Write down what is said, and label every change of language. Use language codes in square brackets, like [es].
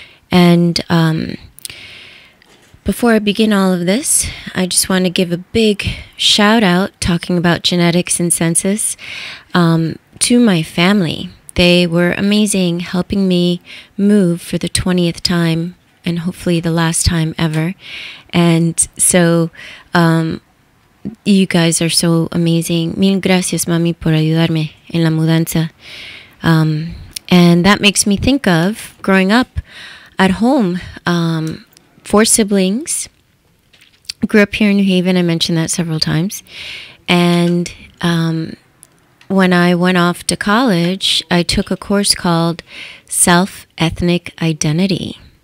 [en] And before I begin all of this, I just want to give a big shout out, talking about genetics and census, to my family. They were amazing, helping me move for the 20th time and hopefully the last time ever. And so you guys are so amazing. [es] Mil gracias, mami, por ayudarme en la mudanza. [en] And that makes me think of growing up at home. 4 siblings. Grew up here in New Haven. I mentioned that several times. And when I went off to college, I took a course called Self-Ethnic Identity.